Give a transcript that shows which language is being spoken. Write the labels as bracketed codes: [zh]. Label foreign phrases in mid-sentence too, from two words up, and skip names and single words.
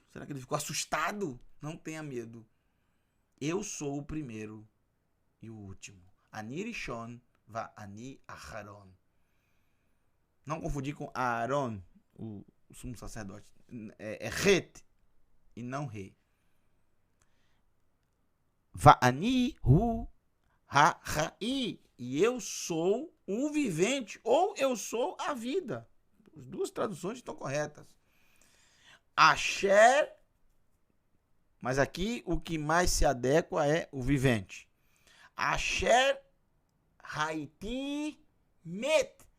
[pt] Será que ele ficou assustado? Não tenha medo. Eu sou o primeiro e o último. [he] אני ראשון ואני אחרון. [pt] Não confundir com Aaron, o sumo sacerdote. É Het e não Re. [he] ואני הוא החי. [pt] E eu sou o vivente, ou eu sou a vida. As 2 traduções estão corretas. Asher, mas aqui o que mais se adequa é o vivente. [he] אשר הייתי מת.